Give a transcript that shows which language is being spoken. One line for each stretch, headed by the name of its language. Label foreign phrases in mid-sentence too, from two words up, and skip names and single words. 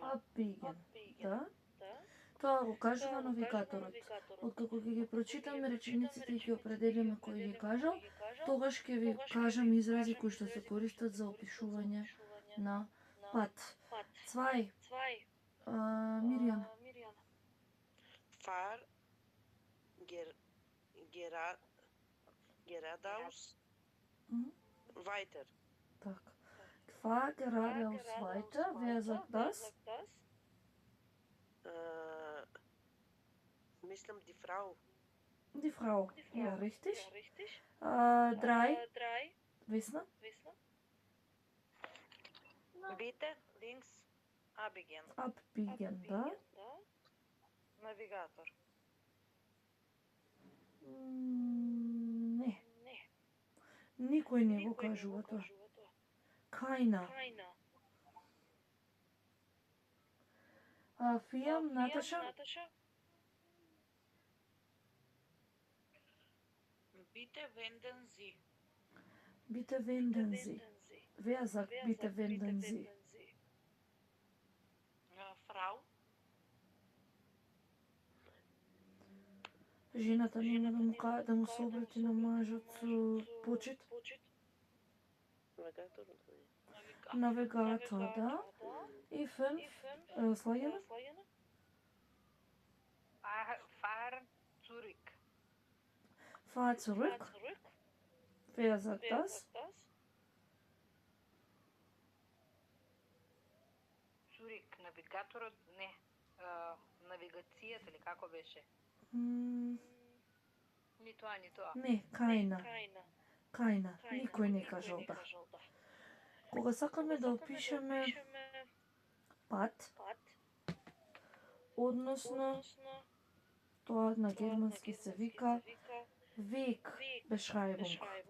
German: Abbiegen.
Macedonian: Да. Тоа го кажува навигаторот. Откако ќе ги прочитаме речениците и ќе определиме кој ги кажал, тогаш ќе ви кажам изрази кои што се користат за опишување на пат. Цвај. Миријана.
German: Far geradeaus weiter. Так. Fahr geradeaus weiter. Wer sagt das?
Macedonian: Мислам
German: die Frau. Die Frau. Ja, richtig. 3. Vesna? Bitte links abbiegen. Abbiegen,
Macedonian: да. Навигатор. Не. Никој не го кажува тоа. Кајна. Фијам, Наташа?
German: Bitte wenden Sie. Bitte wenden Sie. Wer sagt bitte wenden Sie? Frau.
Macedonian: Жената нема да му се обрати на мажот со почит. Навигатор, да. И 5, слагаме?
German: Fahr zurück. Fahr zurück. Wer sagt das? Zurück.
Macedonian: Навигаторот, не. Навигацијата или како беше? Ни тоа, ни тоа. Не, кајна. Кајна. Никој не кажал да. Кога сакаме да опишеме пат, односно тоа на германски се вика Wegbeschreibung.